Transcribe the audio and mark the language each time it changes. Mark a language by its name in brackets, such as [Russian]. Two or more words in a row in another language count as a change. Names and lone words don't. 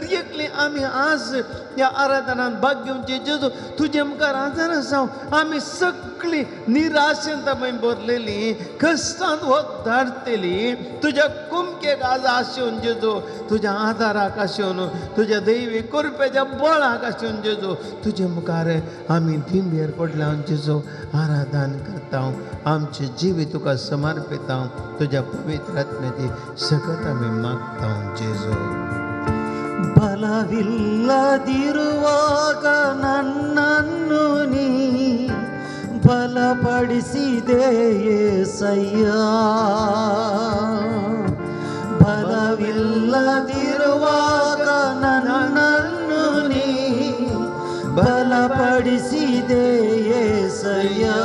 [Konkani] एकली आमी आज ह्या आराधनांत भाग घेवचे जेजू तुजे मुखार आदार जावं आमी सगळी निराशेंत आमी भरलेली कश्टांत वद्दाडटेली तुज्या कुमकेक आज आशेवन जेजू तुज्या आदाराक आशेवन तुज्या दैवी कृपेच्या बळाक आशेवन जेजू तुजे मुखार आमी धिंबेर पडल्या जेजू आराधन करता आमचे जिवीत तुका समर्पिता तुज्या पवित्र आत्म्याची सकत आमी मागता जेजू [Kannada] ಬಲವಿಲ್ಲದಿರುವಾಗ ನನ್ನನ್ನು ನೀ ಬಲಪಡಿಸಿದೆ యేసయ్య ಬಲವಿಲ್ಲದಿರುವಾಗ ನನ್ನನ್ನು ನೀ ಬಲಪಡಿಸಿದೆ యేసయ్య